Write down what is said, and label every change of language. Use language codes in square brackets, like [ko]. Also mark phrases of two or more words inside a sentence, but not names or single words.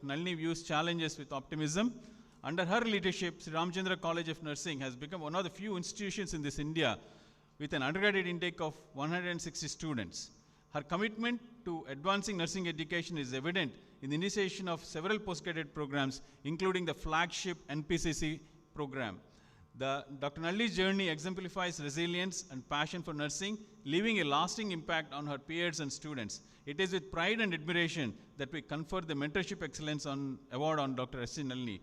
[en] Nalini views challenges with optimism. Under her leadership, Sri Ramachandra College of Nursing has become one of the few institutions in this India with an undergraduate intake of 160 students. Her commitment to advancing nursing education is evident in the initiation of several postgraduate programs, including the flagship NPCC program. Dr. Nalini's journey exemplifies resilience and passion for nursing, leaving a lasting impact on her peers and students. It is with pride and admiration that we confer the Mentorship Excellence Award on Dr. S. C. Nalini.